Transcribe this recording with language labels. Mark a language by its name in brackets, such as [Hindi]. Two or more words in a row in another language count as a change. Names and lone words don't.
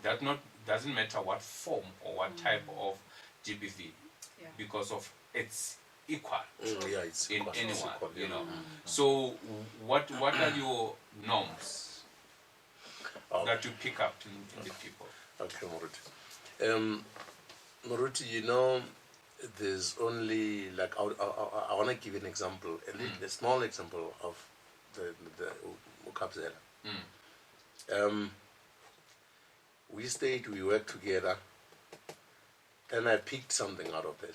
[English] That doesn't matter what form or what type of GBV, because of it's equal it's in equal, anyone, equal, you know. So what are your norms that you pick up in the people? Okay, Moruti. Moruti, you know, there's only, like, I want to give an example, a small example of the Ukabzela. We worked together, and I picked something out of this.